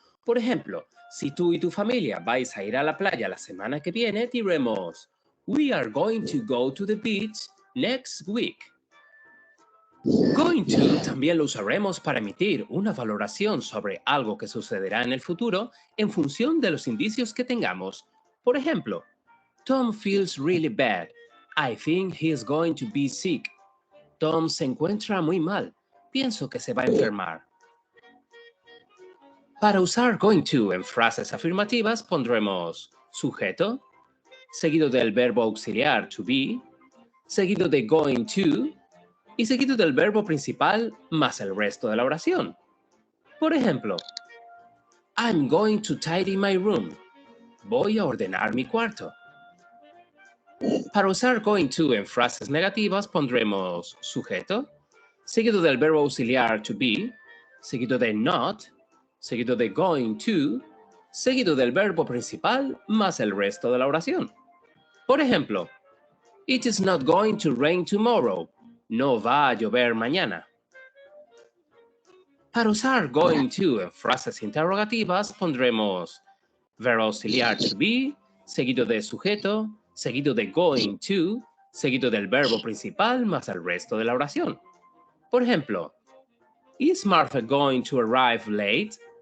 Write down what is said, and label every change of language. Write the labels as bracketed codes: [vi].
[es] Por ejemplo, si tú y tu familia vais a ir a la playa la semana que viene, diremos, [en] we are going to go to the beach next week. [es] Going to también lo usaremos para emitir una valoración sobre algo que sucederá en el futuro en función de los indicios que tengamos. Por ejemplo, [en] Tom feels really bad. I think he is going to be sick. [es] Tom se encuentra muy mal. Pienso que se va a enfermar. Para usar going to en frases afirmativas pondremos sujeto, seguido del verbo auxiliar to be, seguido de going to, y seguido del verbo principal más el resto de la oración. Por ejemplo, [en] I'm going to tidy my room. [es] Voy a ordenar mi cuarto. Para usar going to en frases negativas pondremos sujeto, seguido del verbo auxiliar to be, seguido de not, seguido de going to, seguido del verbo principal más el resto de la oración. Por ejemplo, [en] it is not going to rain tomorrow. [es] No va a llover mañana. Para usar going to en frases interrogativas pondremos verbo auxiliar to be, seguido de sujeto, seguido de going to, seguido del verbo principal más el resto de la oración. Por ejemplo, [en] is Martha going to arrive late?